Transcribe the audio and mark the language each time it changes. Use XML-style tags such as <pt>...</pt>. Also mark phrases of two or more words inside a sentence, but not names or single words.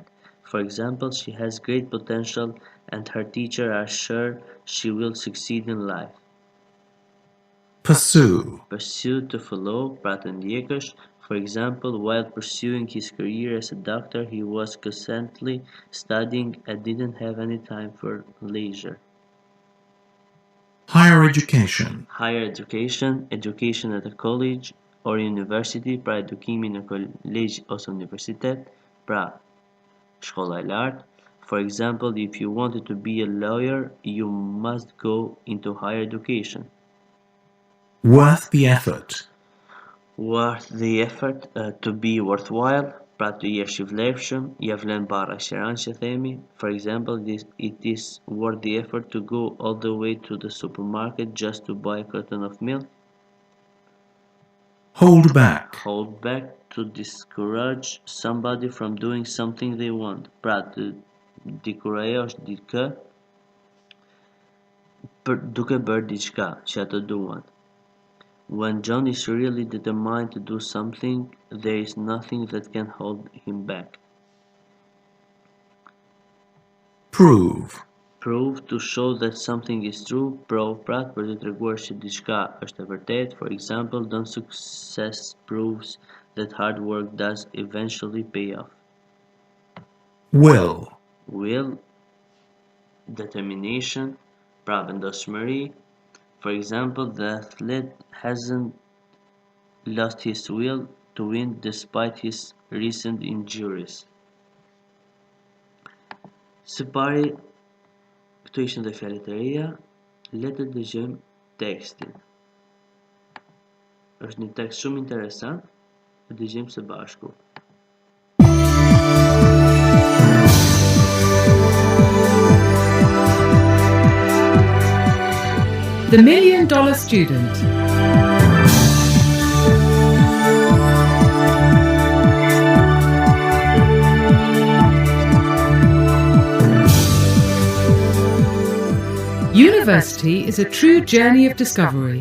<en>For example, she has great potential and her teacher are sure she will succeed in life. Pursue. Pursue, to follow,</en> <sq>pra të ndjekësh.</sq> <en>For example, while pursuing his career as a doctor, he was constantly studying and didn't have any time for leisure. Higher education. Higher education, education at a college or university,</en> <sq>pra edukimi në kolegj ose universitet, pra shkolla e lartë.</sq> <en>For example, if you wanted to be a lawyer, you must go into higher education. Worth the effort. Worth the effort, to be worthwhile,</en> <sq>pra të jesh I vlefshëm, ja vlen barra qiran që themi.</sq> <en>For example, it is worth the effort to go all the way to the supermarket just to buy a carton of milk. Hold back. Hold back, to discourage somebody from doing something they want.</en> <sq>Pra të dikurajosh dikë për duke bërë diçka që ata duan.</sq> <en>When John is really determined to do something, there is nothing that can hold him back. Prove. Prove, to show that something is true. Prove,</en> <sq>pra për të treguar që diçka është e vërtetë.</sq> <en>For example, Don's success proves that hard work does eventually pay off. Will. Will, determination, pra vendosmëri. For example, the athlete hasn't lost his will to win despite his recent injuries.</en> <sq>Së pari, këto ishin dhe fjalët e reja, le të dëgjojmë tekstin. Është një tekst shumë interesant, e dëgjojmë së bashku.</sq> <en>The $1 Million Student. University is a true journey of discovery.</en>